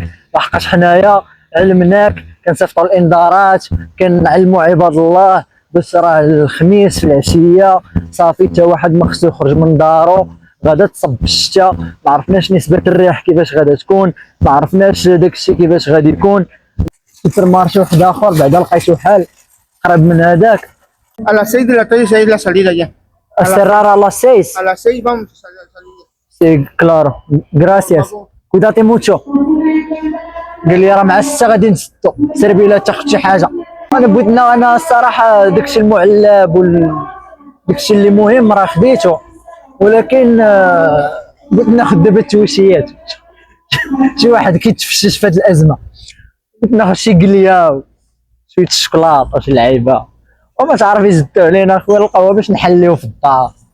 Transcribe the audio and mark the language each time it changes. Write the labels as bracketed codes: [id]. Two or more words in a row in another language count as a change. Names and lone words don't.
[ar] لحقاش حنايا علمناك كنصيفطوا الانذارات، كنعلموا عباد الله باش راه الخميس في العشيه صافي حتى واحد ما خصو يخرج من دارو. غادا تصب الشتا، ما عرفناش نسبه الريح كيفاش غادا تكون، ما عرفناش داكشي كيفاش غادي يكون. سوبر مارشي واحد اخر بعدا لقيتو حال قرب من هذاك. [es] A las 6 de la tarde se es la salida ya. cerrar a las 6. A las 6 vamos a salir. Sí, claro. Gracias. Cuídate mucho. [ar] قال لي راه مع 6 غادي نسدو. سير بلا تاخذ شي حاجه. انا بغيتنا انا الصراحه داكشي المعلب داكشي اللي مهم راه خديتو، ولكن بغيت ناخذ دابا التويشيات. شي واحد كيتفشش في هذه الازمه. بغيت ناخذ شي قليه شويه الشوكولاط شي لعيبه وما تعرف يزدوا علينا اخويا القهوه باش نحليو في الدار.